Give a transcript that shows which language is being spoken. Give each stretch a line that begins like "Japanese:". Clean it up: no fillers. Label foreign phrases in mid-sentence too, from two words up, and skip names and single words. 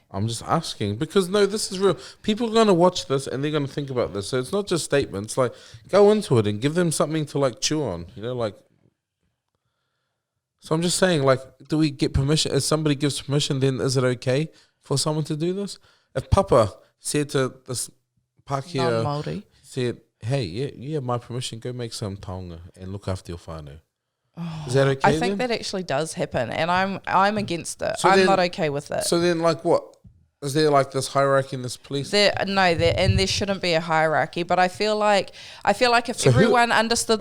English: I'm just asking because, no, this is real. People are going to watch this and they're going to think about this. So it's not just statements. Like, go into it and give them something to, like, chew on. So I'm just saying, like, do we get permission? If somebody gives permission, then is it okay for someone to do this? If Papa said to this Pākehā, non-Māori, said, hey, yeah, you have my permission, go make some taonga and look after your whānau. Is that okay? I think that actually does happen, and I'm against it. So I'm not okay with it. So then, like, what? Is there, like, this hierarchy in this police? There shouldn't be a hierarchy, but I feel like if everyone understood